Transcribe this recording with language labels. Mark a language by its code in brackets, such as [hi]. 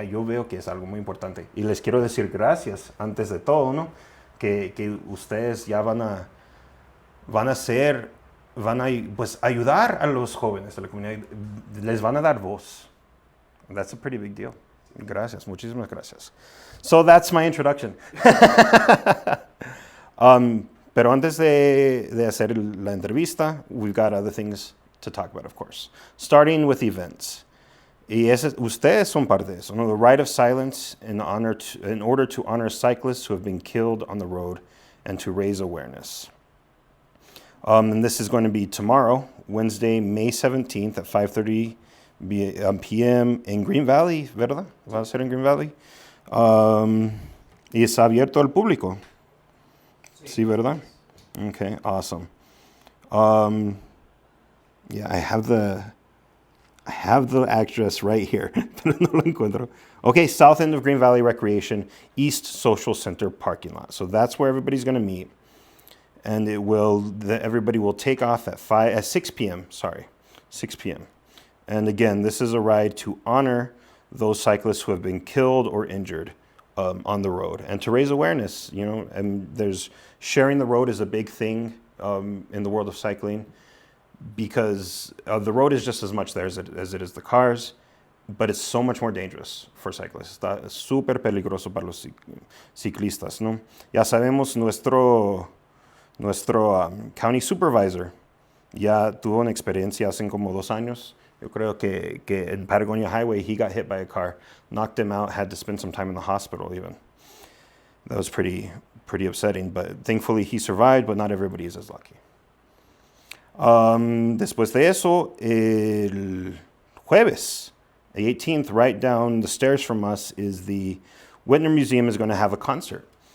[es] Yo veo que es algo muy importante. Y les quiero decir gracias, antes de todo, ¿no? Que ustedes ya van a pues, ayudar a los jóvenes de la comunidad. Les van a dar voz. [en] That's a pretty big deal. [es] Gracias, muchísimas gracias. [en] So that's my introduction. [es] Pero antes de hacer la entrevista, [en] we've got other things to talk about, of course. Starting with events. [es] Y ustedes son parte de eso, ¿no? [en] The right of silence in order to honor cyclists who have been killed on the road and to raise awareness. And this is going to be tomorrow, Wednesday, May 17th at 5:30 p.m. [es] in Green Valley, ¿verdad? Va a ser en Green Valley. Y está abierto al público. Sí, ¿verdad? [en] Okay, awesome. Yeah, I have the address right here, [es] pero no lo encuentro. [en] Okay, south end of Green Valley Recreation, East Social Center parking lot. So that's where everybody's going to meet. And everybody will take off at 6 p.m. 6 p.m. And again, this is a ride to honor those cyclists who have been killed or injured on the road, and to raise awareness. You know, and there's sharing the road is a big thing in the world of cycling, because the road is just as much there as it is the cars, but it's so much more dangerous for cyclists. [es] Está súper peligroso para los ciclistas, ¿no? Ya sabemos nuestro county supervisor ya tuvo una experiencia hace como 2 años. Yo creo que en [en] Patagonia Highway, he got hit by a car, knocked him out, had to spend some time in the hospital even. That was pretty upsetting, but thankfully he survived, but not everybody is as lucky. [es] Después de eso, el jueves, [en] the 18th, right down the stairs from us, is the Whitner Museum is going to have a concert.